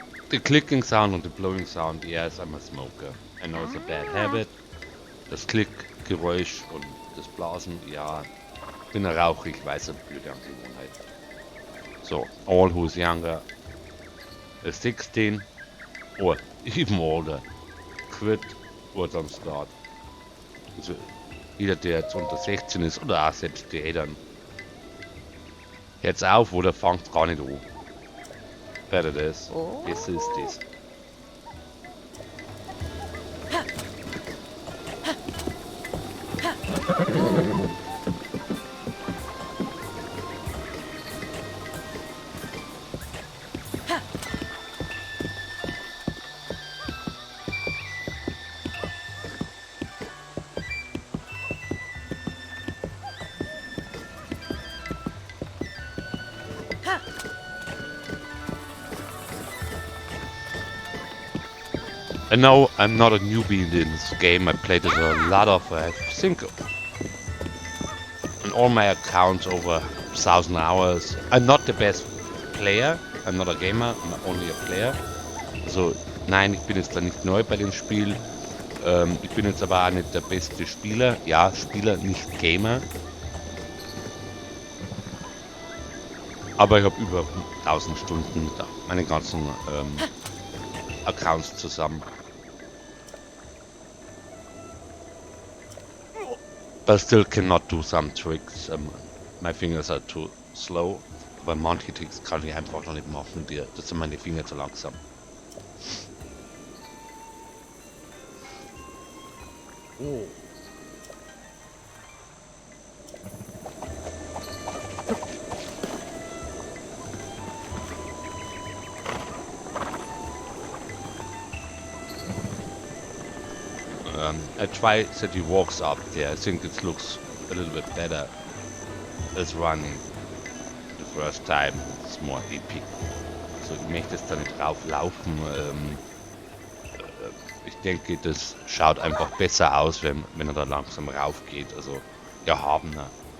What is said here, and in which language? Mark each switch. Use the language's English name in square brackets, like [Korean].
[English] The clicking sound and the blowing sound, yes, I'm a smoker. I know it's a bad habit. [German] Das Klickgeräusch und das Blasen, ja. Bin ein Raucher, ich weiß, eine blöde Angewohnheit. [English] So, all who's younger 16 or even older, quit or don't start. [German] Also, jeder, der jetzt unter 16 ist oder auch selbst die Eltern, hört's auf oder fangt gar nicht an. [English] Better this. This is this. And no, I'm not a newbie in this game. I played it a lot of, I think, on all my accounts over 1,000 hours. I'm not the best player. I'm not a gamer. I'm only a player. [German] Also, nein, ich bin jetzt da nicht neu bei dem Spiel. Ich bin jetzt aber auch nicht der beste Spieler. Ja, Spieler, nicht Gamer. Aber ich habe über 1.000 Stunden mit meinen ganzen Accounts zusammen. [English] But I still cannot do some tricks. My fingers are too slow. [German] Aber manche Tricks kann ich einfach noch nicht machen. Das sind meine Finger zu langsam. Oh. [English] I try that he walks up there. I think it looks a little bit better as running the first time. It's more epic. [German] So, ich möchte jetzt da nicht rauflaufen. Ich denke, das schaut einfach besser aus, wenn er da langsam rauf geht. Also, erhabener.